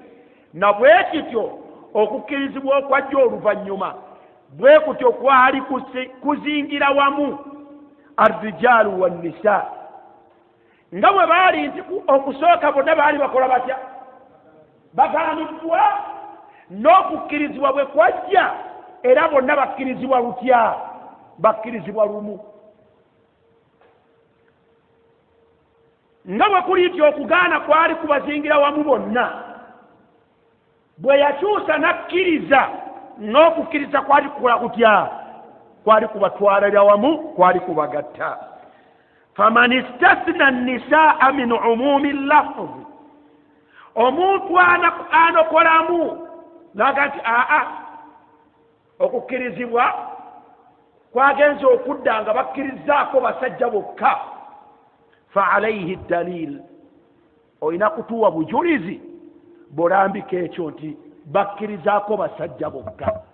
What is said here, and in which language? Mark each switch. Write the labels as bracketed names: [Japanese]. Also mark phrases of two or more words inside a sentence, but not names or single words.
[Ganda] na bwe kityo okukkirizibwa okwajja oluvannyuma bwe kutyo kwali kuzingira wamu [Arabic] الرجال والنساء, [Ganda] nga bwe baali nti okusooka bonna baali bakola batya, bagaaniddwa, n'okukkirizibwa bwe kwajja era bonna bakkirizibwa lutya, bakkirizibwa lumu. nga bwe kuli okugaana kwali kubazingira wamu bonna bwe yakyusa nakkiriza n'okukkiriza kwali kukola kutya kwali kubatwalira wamu kwali kubagatta [Arabic] فمن استثنى النساء من عموم اللفظ [Ganda] omuntu anokolamu naga nti okukkirizibwa kwagenza okudda nga bakkirizaako basajja bokka [Arabic] فعليه دليل [Ganda] olina kutuwa bujulizi bulambika ekyo nti bakkirizaako basajja bokka